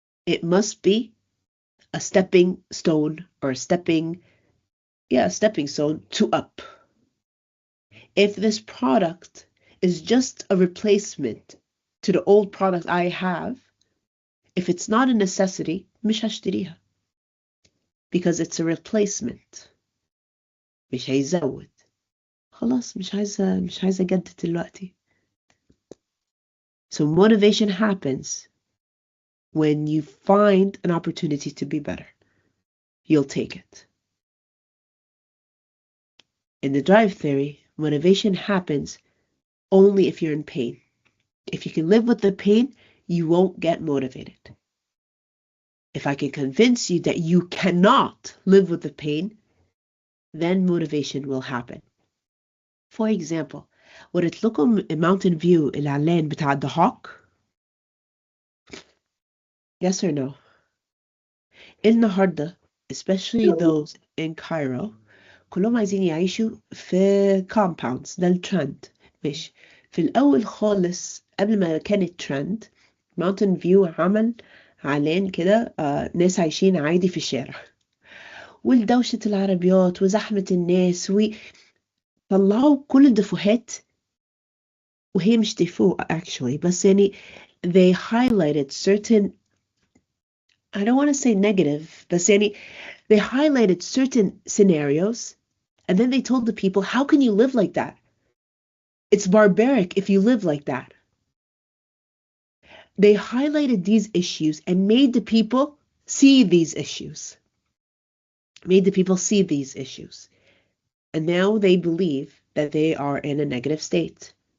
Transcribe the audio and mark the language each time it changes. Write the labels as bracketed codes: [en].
[en] It must be a stepping stone or a stepping stone to up. If this product is just a replacement to the old product I have, if it's not a necessity, [ar] مش هشتريها. [en] Because it's a replacement. [ar] مش هيزود. خلاص مش عايزة أجدد دلوقتي. [en] So motivation happens when you find an opportunity to be better. You'll take it. In the drive theory, motivation happens only if you're in pain. If you can live with the pain, you won't get motivated. If I can convince you that you cannot live with the pain, then motivation will happen. For example, [ar] وريت لكم Mountain View الإعلان بتاع The Hawk? [en] Yes or no? [ar] النهاردة, [en] especially those in Cairo, [ar] كلهم عايزين يعيشوا في [en] compounds. [ar] ده الترند. مش في الأول خالص قبل ما كان الترند Mountain View عمل إعلان كده ناس عايشين عادي في الشارع والدوشة العربيات وزحمة الناس وطلعوا كل الدفوهات وهي مش دفوه [en] actually [ar] بس يعني [en] they highlighted certain, I don't want to say negative [ar] بس يعني [en] they highlighted certain scenarios and then they told the people, how can you live like that? It's barbaric if you live like that. They highlighted these issues and made the people see these issues. Made the people see these issues. And now they believe that they are in a negative state.